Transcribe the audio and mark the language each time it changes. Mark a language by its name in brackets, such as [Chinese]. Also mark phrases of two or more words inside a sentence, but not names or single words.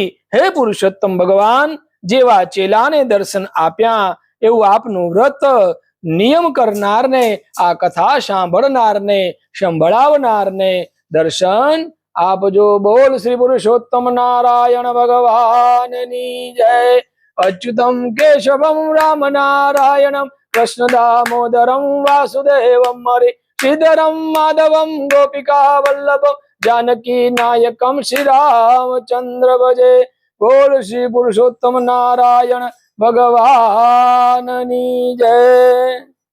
[Gujarati] હે પુરુષોત્તમ ભગવાન, જેવા ચેલાને દર્શન આપ્યા એવું આપનું વ્રત નિયમ કરનારને, આ કથા સાંભળનારને, સંભળાવનારને દર્શન આપજો. બોલ શ્રી પુરુષોત્તમ નારાયણ ભગવાનની જય. [Sanskrit] अच्युतम केशवम राम नारायणम कृष्ण दामोदरम वासुदेवम हरे श्रीधरम माधवम गोपिका वल्लभम जानकी नायकम श्री रामचंद्र भजे. [Gujarati] બોલ શ્રી પુરુષોત્તમ નારાયણ ભગવાન જય.